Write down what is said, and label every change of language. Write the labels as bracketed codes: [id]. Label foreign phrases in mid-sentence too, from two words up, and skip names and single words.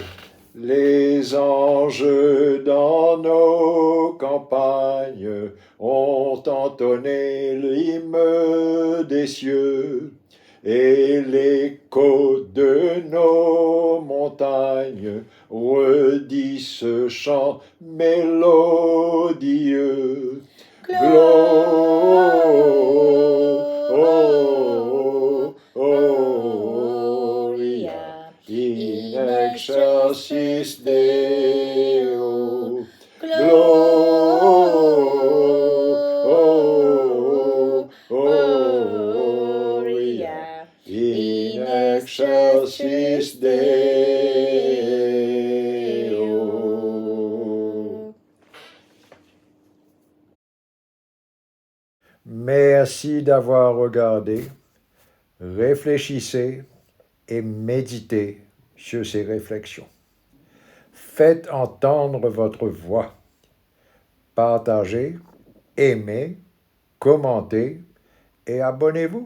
[fr] Les anges dans nos campagnes ont entonné l'hymne des cieux, et l'écho de nos montagnes redit ce chant mélodieux. [la] Gloria in excelsis Deo. Gloria in excelsis Deo. [fr] Merci d'avoir regardé. Réfléchissez et méditez sur ces réflexions. Faites entendre votre voix. Partagez, aimez, commentez et abonnez-vous.